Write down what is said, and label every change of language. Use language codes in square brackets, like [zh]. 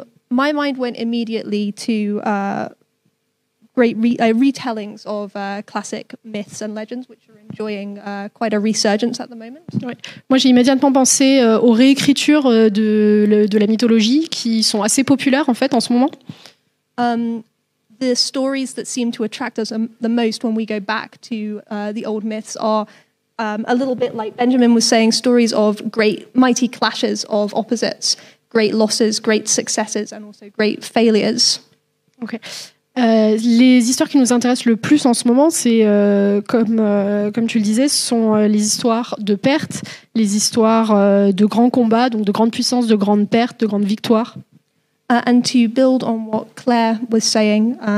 [en] My mind went immediately to great retellings of classic myths and legends, which are enjoying quite a resurgence at the moment. [fr] Ouais. Moi, j'ai immédiatement pensé aux réécritures de la mythologie qui sont assez populaires en fait en ce moment. [en] The stories that seem to attract us the most when we go back to the old myths are a little bit like Benjamin was saying, stories of great mighty clashes of opposites, great losses, great successes, and also great failures. Okay. [fr] Les histoires qui nous intéressent le plus en ce moment, c'est comme tu le disais, ce sont les histoires de pertes, les histoires de grands combats, donc de grandes puissances, de grandes pertes, de grandes victoires. [en] And to build on what Claire was saying,